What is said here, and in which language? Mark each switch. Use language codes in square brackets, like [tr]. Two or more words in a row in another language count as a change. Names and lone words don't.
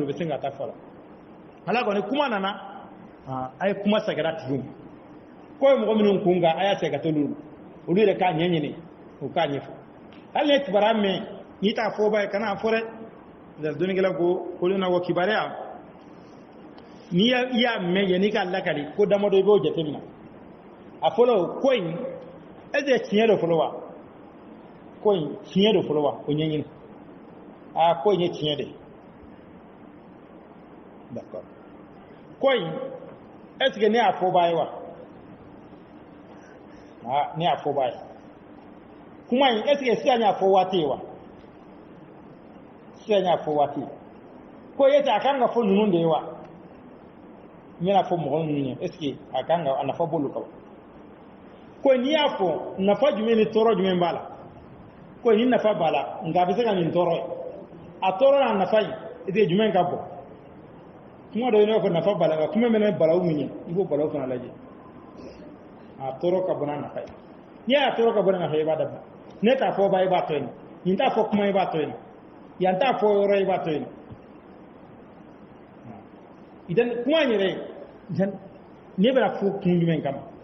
[bm] o bɛ se k'a ta fɔ a la ala kɔni kuma nana a ye kuma sɛgɛra tigiw ko ye mɔgɔ minnu kun kan a y'a cɛ ka t'olu olu yɛrɛ k'a ɲɛɲini u k'a ɲɛfɔ hali ne kibaruya mɛn n'i t'a fɔba ye kana fɔ dɛ dɔnnikɛla ko olu na ko kibaruya n'i y'a mɛn yanni k'a lakali ko damadɔ i b'o jateminɛ a fɔlɔ ko in [fr] est-ce que [bm] tiɲɛ don fɔlɔ wa ko in tiɲɛ don fɔlɔ wa o ɲɛɲini ko in ye tiɲɛ de d'accord ko in [fr] est-ce que [bm] ne y'a fɔba ye wa ne y'a fɔba ye kuma in [fr] est-ce que [bm] sisan y'a fɔ waati ye wa sisan y'a fɔ waati ko ye a kan ka fɔ ninnu de ye wa n bɛna fɔ mɔgɔ ninnu ye [fr] est-ce que [bm] a kan ka a nafa b'olu kan ko n'i y'a fɔ nafa jumɛn ni tɔɔrɔ jumɛn b'a la ko ni nafa b'a la nka a bɛ se ka nin tɔɔrɔ ye a tɔɔrɔ n'a nafa in de jumɛn ka bon kuma dɔ ye n'a fɔ nafa b'a la nka kuma mɛnɛ balawu min ye i b'o balawu fana lajɛ a tɔɔrɔ ka bon n'a nafa ye n'i y'a tɔɔrɔ ka bon n'a nafa ye i b'a dabila ne t'a fɔ ba i b'a to yen nin t'a fɔ kuma i b'a to yen yan t'a fɔ yɔrɔ i b'a to yen idan kuma in yɛrɛ ne bɛna fɔ kun jumɛn kama